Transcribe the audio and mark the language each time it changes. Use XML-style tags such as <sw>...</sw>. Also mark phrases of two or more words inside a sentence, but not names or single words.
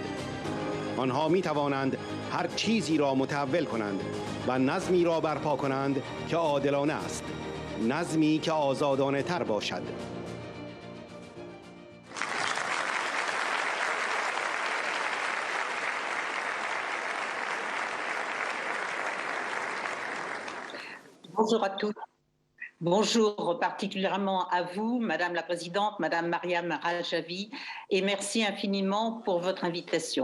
<fa>آنها می توانند هر چیزی را متحول کنند و نظمی را برپا کنند که عادلانه است، نظمی که آزادانه تر باشد.</fa> <fr>Bonjour à tous. Bonjour particulièrement à vous, Madame la Présidente, Madame Mariam Rajavi, et merci infiniment pour votre invitation.</fr>